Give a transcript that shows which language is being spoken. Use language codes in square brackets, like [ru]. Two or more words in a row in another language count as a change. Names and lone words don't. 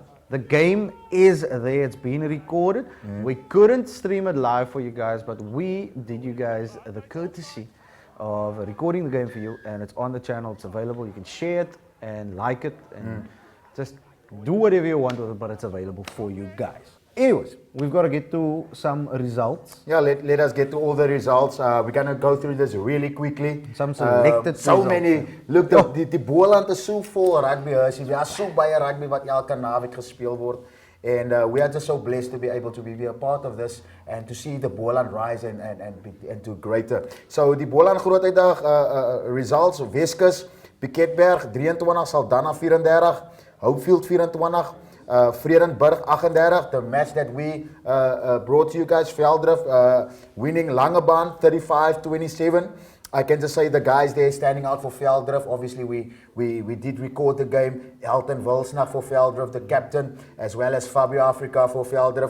[en] The game is there, it's been recorded. We couldn't stream it live for you guys, but we did you guys the courtesy of recording the game for you, and it's on the channel, it's available. You can share it and like it and just do whatever you want with it, but it's available for you guys. Anyways, we've got to get to some results. Yeah, let us get to all the results. We're going to go through this really quickly. Some selected so results. many. Look, [af] die Boland is so vol rugby. Daar is so baie rugby wat elke naweek gespeel word. [en] And we are just so blessed to be able to be a part of this and to see the Boland rise and to greater. [af] So die Boland Groot Uitdag results, Weskus, Piketberg 23, Saldanha 34, Hopefield 24, Vredenburg 38, [en] the match that we brought to you guys, Veldrif winning Langebaan 35-27. I can just say the guys there standing out for Veldrif. Obviously, we did record the game. Elton Wilsnach for Veldrif, the captain, as well as Fabio Africa for Veldrif.